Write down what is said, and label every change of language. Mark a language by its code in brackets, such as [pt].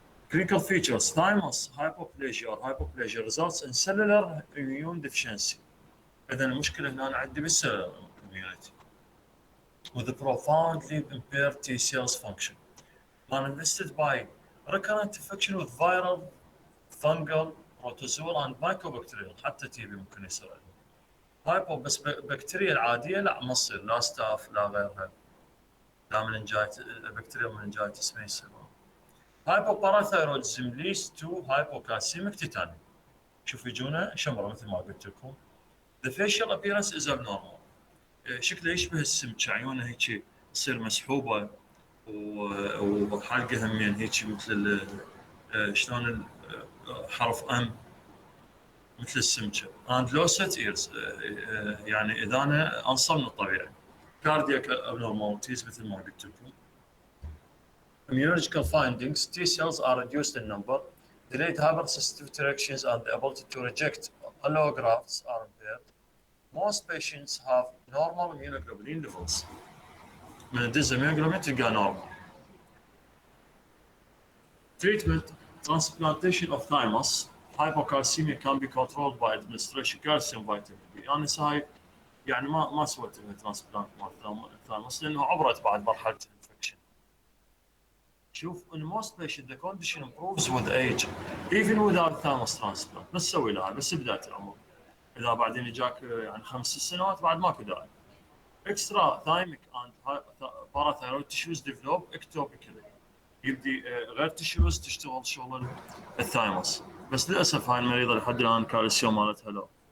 [en] Clinical features: thymus hypoplasia or hypoplasia results in cellular immune deficiency. [ar] إذا المشكلة هنا عندي [en] بالcellular immunity with a profoundly impaired T cells function, manifested by recurrent infection with viral, fungal, protozoal and mycobacterial. [ar] حتى تي بي ممكن يصير هايبو بس بكتيريا العادية لا ما تصير لا ستاف لا غيرها لا مننجايت بكتيريا مننجايتس ما يصير. [en] Hypoparathyroidism leads to hypocalcemic tetany. [ar] شوف يجونا شمرة مثل ما قلت لكم. [en] The facial appearance is abnormal. [ar] شكله يشبه السمك عيونه هيك تصير مسحوبة وحلقة همين هيك مثل شلون حرف ام مثل السمكة. [en] And low set ears [ar] يعني إذانه أنصب من الطبيعي. [en] Cardiac abnormalities [ar] مثل ما قلت لكم. [en] Immunological findings: T cells are reduced in number, delayed hypersensitivity reactions, and the ability to reject allografts are impaired. Most patients have normal immunoglobulin levels. [ar] من الدز immunoglobulin تلقى normal. [en] Treatment: transplantation of thymus. Hypocalcemia can be controlled by administration calcium vitamin B. [ar] أنا ساي يعني ما سويت لها ترانسبلانت مال الثايموس لأنه عبرت بعد مرحلة الانفكشن. شوف [en] in most patients the condition improves with age even without thymus transplant. [ar] بس سوي لها بس بداية العمر. إذا بعدين جاك يعني 5 سنوات بعد ماكو داعي. [en] Extra thymic and parathyroid tissues develop ectopically. [ar] يبدي غير تشوز تشتغل شغل الثايموس. بس للأسف هاي المريضة لحد الآن كالسيوم مالتها لو.